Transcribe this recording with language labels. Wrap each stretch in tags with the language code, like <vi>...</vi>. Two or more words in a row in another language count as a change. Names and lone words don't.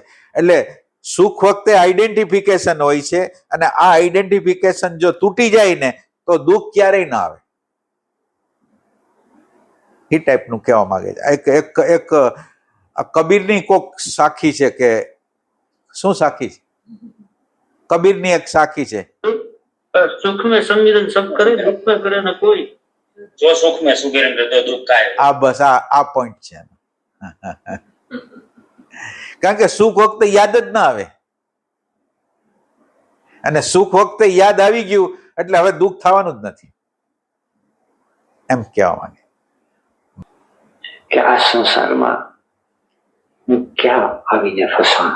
<gu>એટલે સુખ વખતે આઈડેન્ટિફિકેશન હોય છે, અને આ આઈડેન્ટિફિકેશન જો તૂટી જાય ને તો દુઃખ ક્યારેય ના આવે. એ ટાઈપનું કહેવા માંગે છે. એક કબીરની કોક સાખી છે કે શું સાખી છે? કબીરની એક સાખી છે.</gu> <hi>सुख में संवेदन सब करे, दुख में करे ना कोई। जो सुख में सुखी तो दुख काय</hi> <gu>આ બસ આ પોઈન્ટ છે. કારણ કે સુખ વખતે યાદ જ ના આવે, અને સુખ વખતે યાદ આવી ગયું એટલે હવે દુઃખ થવાનું જ નથી, એમ કહેવા માંગે. કે આ સંસારમાં હું ક્યાં આવીને ફસાણો.</gu>